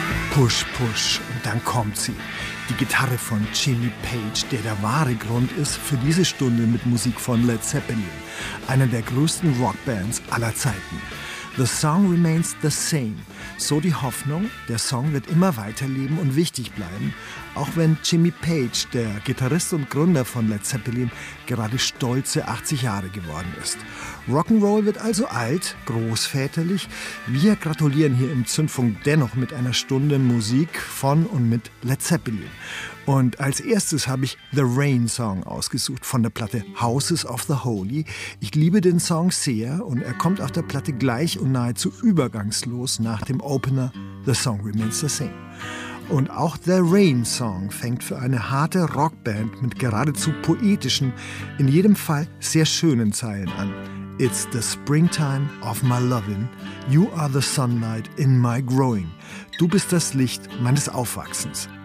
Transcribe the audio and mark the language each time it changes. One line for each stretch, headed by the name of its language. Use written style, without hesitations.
German: Push, push, und dann kommt sie. Die Gitarre von Jimmy Page, der wahre Grund ist für diese Stunde mit Musik von Led Zeppelin, einer der größten Rockbands aller Zeiten.
English: The song remains the same.
German: So die Hoffnung, der Song wird immer weiterleben und wichtig bleiben, auch wenn Jimmy Page, der Gitarrist und Gründer von Led Zeppelin, gerade stolze 80 Jahre geworden ist. Rock'n'Roll wird also alt, großväterlich. Wir gratulieren hier im Zündfunk dennoch mit einer Stunde Musik von und mit Led Zeppelin. Und als erstes habe ich The Rain Song ausgesucht von der Platte Houses of the Holy. Ich liebe den Song sehr und er kommt auf der Platte gleich und nahezu übergangslos nach dem Opener The Song Remains the Same. Und auch The Rain Song fängt für eine harte Rockband mit geradezu poetischen, in jedem Fall sehr schönen Zeilen an.
English: It's the springtime of my loving. You are the sunlight in my growing.
German: Du bist das Licht meines Aufwachsens.